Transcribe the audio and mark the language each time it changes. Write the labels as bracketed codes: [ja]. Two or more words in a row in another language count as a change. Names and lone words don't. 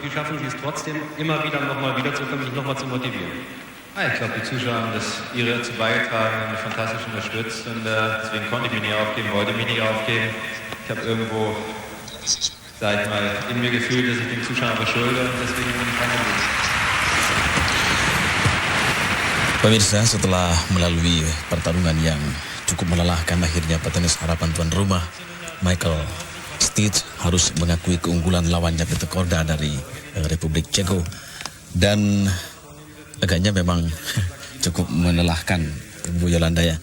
[de] Wie schaffen Sie es trotzdem, immer wieder nochmal wiederzukommen, sich nochmal zu motivieren? Ich glaube, die Zuschauer haben das ihre dazu beigetragen, haben mich fantastisch unterstützt und deswegen konnte ich mich nicht aufgeben, wollte mich nicht aufgeben. Ich habe irgendwo, sag ich mal, in mir gefühlt, dass ich den Zuschauern verschulde und deswegen bin ich rangegangen. [id] Pemirsa, setelah melalui pertarungan yang cukup melelahkan, akhirnya petenis harapan tuan rumah Michael Stich harus mengakui keunggulan lawannya Petr Korda dari Republik Ceko, dan agaknya memang cukup melelahkan, Bu Yolanda ya.